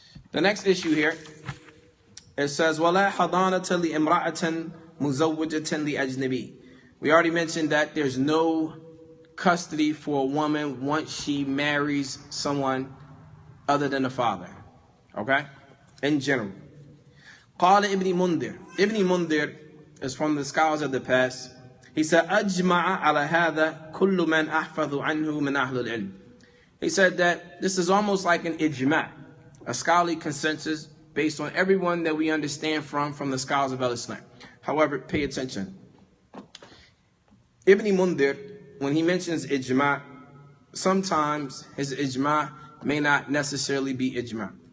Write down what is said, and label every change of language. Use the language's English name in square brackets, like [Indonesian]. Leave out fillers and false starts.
[English] The next issue here, it says, [Arabic] وَلَا حَضَانَةَ لِإِمْرَأَةٍ مُزَوَّجَةٍ لِأَجْنَبِي. [English] We already mentioned that there's no custody for a woman once she marries someone other than the father. Okay? In general. [Arabic] قال ابن منذر. [English] Ibn Mundir is from the scholars of the past. He said, [Arabic] أَجْمَعَ عَلَى هَذَا كُلُّ مَنْ أَحْفَظُ عَنْهُ مِنْ أَهْلِ الْعِلْمِ. [English] He said that this is almost like an ijma', a scholarly consensus based on everyone that we understand from the scholars of Al-Islam. However, pay attention. Ibn Mundir, when he mentions ijma', sometimes his ijma' may not necessarily be ijma'.